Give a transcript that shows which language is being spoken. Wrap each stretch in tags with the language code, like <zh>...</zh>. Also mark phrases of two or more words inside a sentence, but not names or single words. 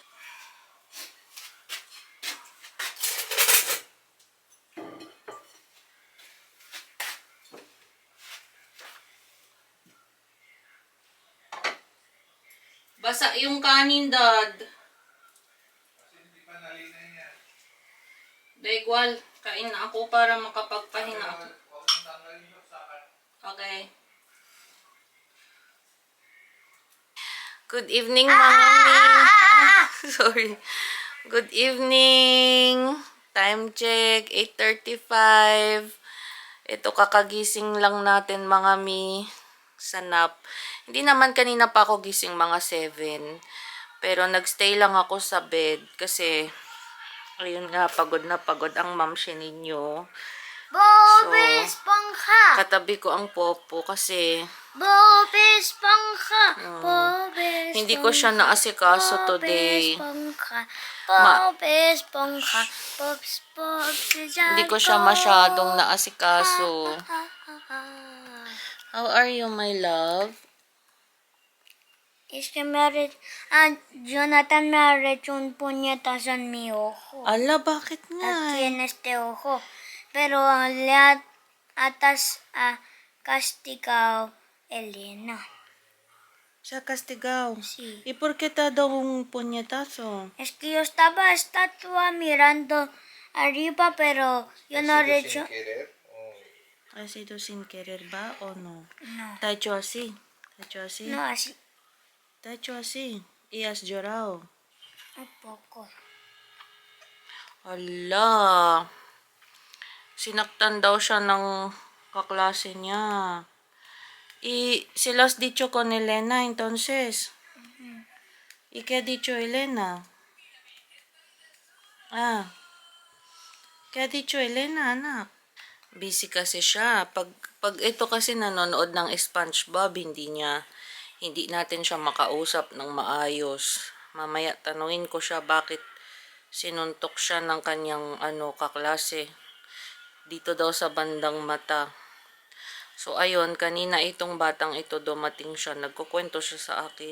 <tl>Basa yung kanin, Dad. Daigwal, kain na ako para makapagpahinga ako.</tl> <en>Okay. Good evening, Mami. Sorry. Good evening. Time check, 8:35.</en> <tl>Ito, kakagising lang natin, mga mi, sa nap. Hindi naman kanina pa ako gising, mga 7. Pero nagstay lang ako sa bed kasi ayun nga, pagod na pagod ang mamsi ninyo. Bob Esponja! Katabi ko ang popo kasi Bob Esponja! Bob Esponja! hindi ko siya naasikaso today. Bob Esponja! Bob Esponja! Hindi ko siya masyadong naasikaso.</tl> <en>How are you, my love?</en> <es>Es que Jonathan me ha hecho un puñetazo en mi ojo.</es> <tl>Ala, bakit nga?</tl> <es>Aquí en este ojo. Pero le castigado Elena.</es> <tl>Siya kastigaw.</tl> <es>Sí. ¿Y por qué te ha dado un puñetazo? Es que yo estaba estatua mirando arriba, pero yo no he hecho. ¿Ha sido sin querer ba o no? No, ¿Te ha hecho así? ¿Te ha hecho así? no así. ¿Te ha hecho así? ¿Y has llorado? Un poco. Ala.</es> <tl>Sinaktan daw siya ng kaklase niya.</tl> <es>¿Y se lo has dicho con Elena entonces? ¿Y qué ha dicho Elena? Ah. ¿Qué ha dicho Elena,</es> <tl>anak? Busy kasi siya. Pag ito kasi nanonood ng SpongeBob, hindi natin siya makausap ng maayos. Mamaya tanungin ko siya bakit sinuntok siya ng kanyang kaklase. Dito daw sa bandang mata. So ayun, kanina itong batang ito dumating siya, nagkukwento siya sa akin.</tl>